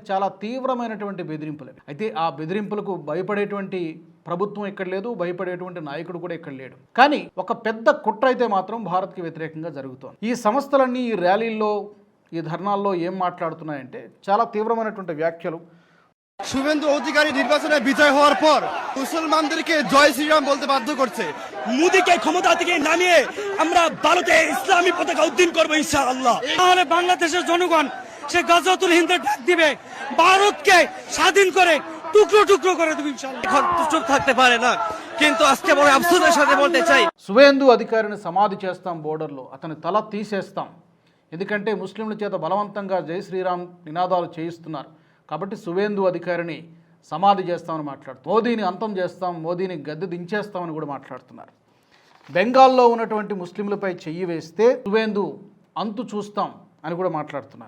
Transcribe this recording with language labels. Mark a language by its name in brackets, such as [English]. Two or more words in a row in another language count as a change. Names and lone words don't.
[Telugu] చాలా తీవ్రమైనటువంటి బెదిరింపులే. అయితే ఆ బెదిరింపులకు భయపడేటువంటి ప్రభుత్వం ఇక్కడ లేదు, భయపడేటువంటి నాయకుడు కూడా ఇక్కడ లేడు. కానీ ఒక పెద్ద కుట్ర అయితే మాత్రం భారత్కి వ్యతిరేకంగా జరుగుతోంది. ఈ సంస్థలన్నీ ఈ ర్యాలీల్లో, ఈ ధర్నాల్లో ఏం మాట్లాడుతున్నాయంటే చాలా తీవ్రమైనటువంటి వ్యాఖ్యలు. [Bangla] শুভেন্দু অধিকারী নির্বাচনে বিজয় হওয়ার পর মুসলমানদেরকে জয় শ্রীরাম বলতে বাধ্য করছে। মোদীকে ক্ষমতা থেকে নামিয়ে আমরা ভারতে ইসলামী পতাকা উদ্দিন করবো ইনশাআল্লাহ। তাহলে বাংলাদেশের জনগণ সে গজওয়াতুল হিন্দের ডাক দিবে, ভারতকে স্বাধীন করে টুকরো টুকরো করে দেবে ইনশাআল্লাহ। এখন চুপ থাকতে পারে না, কিন্তু আজকে বড় আফসোসের সাথে বলতে চাই, [Telugu] సువేందు అధికారిని సమాధి చేస్తాం బోర్డర్లో, అతని తల తీసేస్తాం. ఎందుకంటే ముస్లింల చేత బలవంతంగా జై శ్రీరామ్ నినాదాలు చేయిస్తున్నారు కాబట్టి సువేందు అధికారిని సమాధి చేస్తామని మాట్లాడుతున్నారు. మోదీని అంతం చేస్తాం, మోదీని గద్దె దించేస్తామని కూడా మాట్లాడుతున్నారు. బెంగాల్లో ఉన్నటువంటి ముస్లింలపై చెయ్యి వేస్తే సువేందు అంతు చూస్తాం అని కూడా మాట్లాడుతున్నారు.